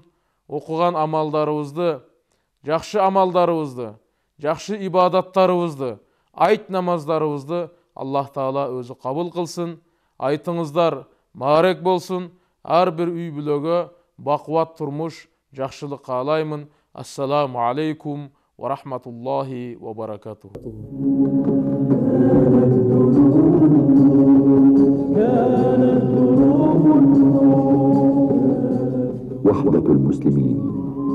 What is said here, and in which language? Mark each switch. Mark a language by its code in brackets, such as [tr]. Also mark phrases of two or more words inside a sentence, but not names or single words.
[ky] Окуган амалдарыбызды, жакшы амалдарыбызды, жакшы ибадаттарыбызды, айт намаздарыбызды Аллах Таала өзү кабыл кылсын. Айтыңыздар маарек болсун. Ар бир үй бүлөгө бакубат турмуш, жакшылык каалаймын. [ar] السلام عليكم ورحمة الله وبركاته. وحدة المسلمين